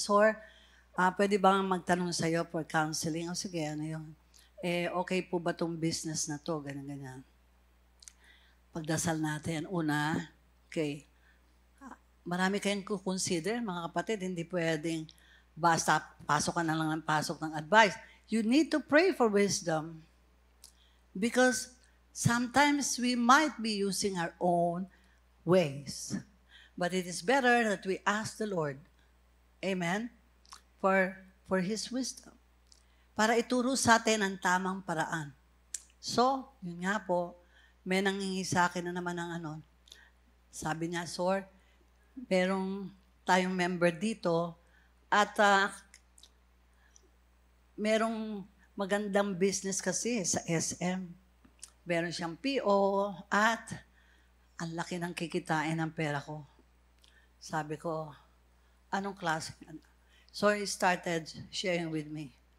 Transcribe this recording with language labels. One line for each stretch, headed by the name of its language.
Filipino: Sir, pwede bang magtanong sa iyo
English: for counseling?
Filipino: O sige, ano yun? Okay po ba tong business na to? Ganyan-ganyan. Pagdasal natin. Una, okay. Marami kayong kukonsider, mga kapatid, hindi pwedeng basta pasok ka na lang ng pasok ng advice.
English: You need to pray for wisdom because sometimes we might be using our own ways. But it is better that we ask the Lord, amen, for His wisdom.
Filipino: Para ituro sa atin ang tamang paraan. So, yun nga po, may nangingi sa akin na naman ng sabi niya, Sir, merong tayong member dito at merong magandang business kasi sa SM. Meron siyang PO at ang laki ng kikitain ng pera ko. Sabi ko, anong klase?
English: So he started sharing with me.